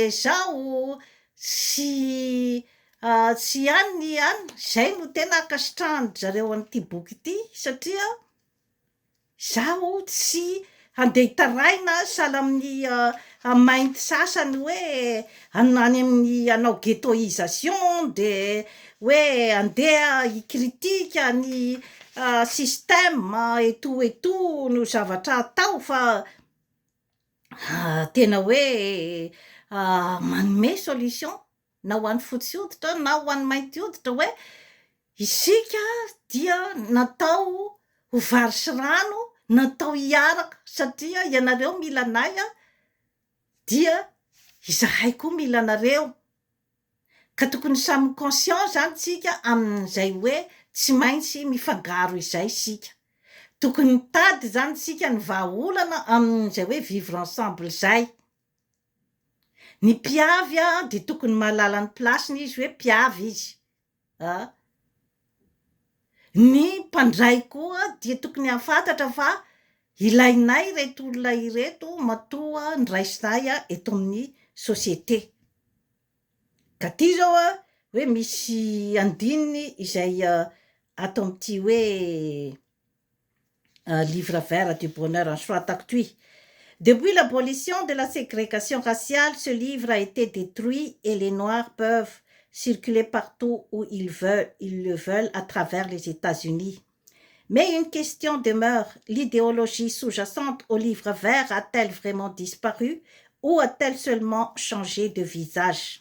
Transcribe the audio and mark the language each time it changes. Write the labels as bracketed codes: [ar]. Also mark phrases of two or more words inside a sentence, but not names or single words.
[mg] zao, tsy any zay no tena akasitrahany zareo an'ity boky ity, satria zaho tsy handeha hitaraina sahala amin'ny mainty sasany hoe any amin'ny anao ghettoisation de hoe andeha hikritika ny [fr] système et tout [mg] no zavatra atao fa tena hoe manome solution na ho an'ny fotsy hoditra na ho an'ny mainty hoditra hoe isika dia natao ho vary sy rano, natao hiaraka satria ianareo mila anay dia izahay koa mila anareo, ka tokony samy conscient zany tsika amin'izay hoe tsy maintsy mifangaro izay isika, tokony tady zany tsika ny vahaolana amin'izay hoe [fr] vivre ensemble [mg] zay. Ny mpiavy de tokony mahalala ny plasiny izy hoe mpiavy izy ny mpandray koa dia tokony hafantatra fa ilainay reto olona ireto matoa ndraisinay eto amin'ny société. Ka ty zao hoe misy andininy izay ato amin'ity hoe [fr] livre vert du bonheur [mg] nosoratako toy. [fr] Depuis l'abolition de la ségrégation raciale, ce livre a été détruit et les Noirs peuvent circuler partout où ils le veulent à travers les États-Unis. Mais une question demeure, l'idéologie sous-jacente au livre vert a-t-elle vraiment disparu ou a-t-elle seulement changé de visage?